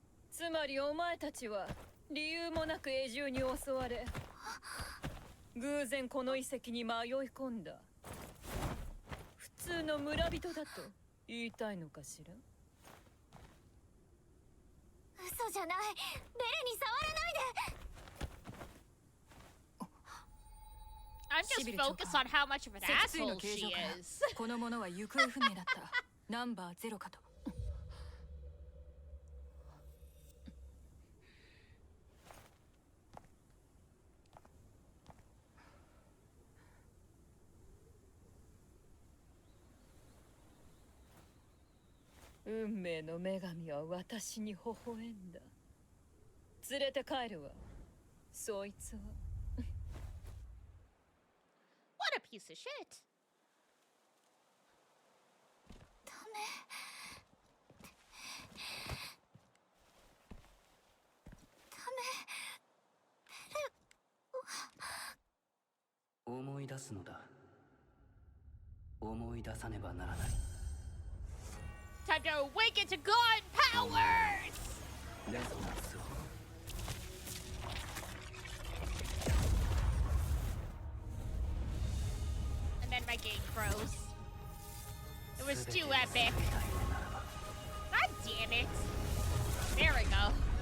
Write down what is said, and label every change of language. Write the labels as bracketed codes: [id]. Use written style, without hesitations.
[ja] つまりお前たちは理由もなく永住に襲われ偶然この遺跡に迷い込んだ普通の村人だと言いたいのかしら嘘じゃないベルに触らないで [en] I'm just focused on how much of an asshole she is. [ja] この者は行方不明だったナンバー0かと運命の女神は私に微笑んだ連れて帰るわそいつは [en] What a piece of shit. [ja] ダメダメ思い出すのだ思い出さねばならない [en] Time to awaken to God powers! [ja] レゾナンスを [en] And then my game froze. It was too epic. God damn it. There we go.